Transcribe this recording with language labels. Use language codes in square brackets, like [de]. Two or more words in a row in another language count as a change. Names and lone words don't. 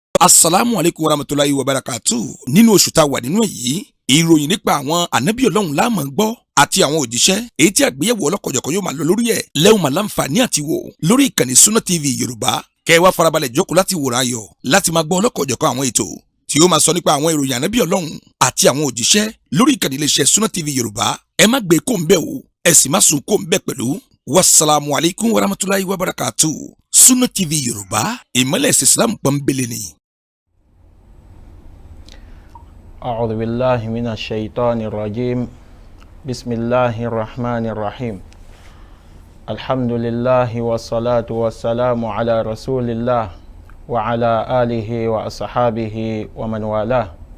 [ar] السلام عليكم ورحمة الله وبركاته. [yo] Nínú oṣù tá a wà nínú èyí, ìròyìn nípa àwọn ànábì Ọlọ́run la máa gbọ́ àti àwọn òjíṣẹ́ èyí tí àgbéyẹ̀wò ọlọ́kọ̀jọ̀kan yóò máa lọ lórí ẹ̀ lẹ́hùn máa láǹfààní àti wò lórí ìkànnì Sunna TV Yorùbá. Kẹ́ ẹ wá farabalẹ̀ jókòó láti wòrán ayọ̀ láti máa gbọ́ ọlọ́kọ̀jọ̀kan àwọn ètò tí yóò máa sọ nípa àwọn ìròyìn ànábì Ọlọ́run àti àwọn òjíṣẹ́ lórí ìkànnì iléeṣẹ́ Sunna TV Yorùbá. Ẹ má gbé kó ń bẹ̀ o, ẹ sì má sùn kó ń bẹ̀ pẹ̀lú. [ar] والسلام عليكم ورحمة الله وبركاته. [yo] Sunna TV Yorùbá, ìmọ́lẹ̀ ẹ̀sìn Islam pọ́nbélé ni. [ar] أعوذ بالله من الشيطان الرجيم بسم الله الرحمن الرحيم الحمد لله والصلاة والسلام على رسول الله وعلى آله وأصحابه ومن والاه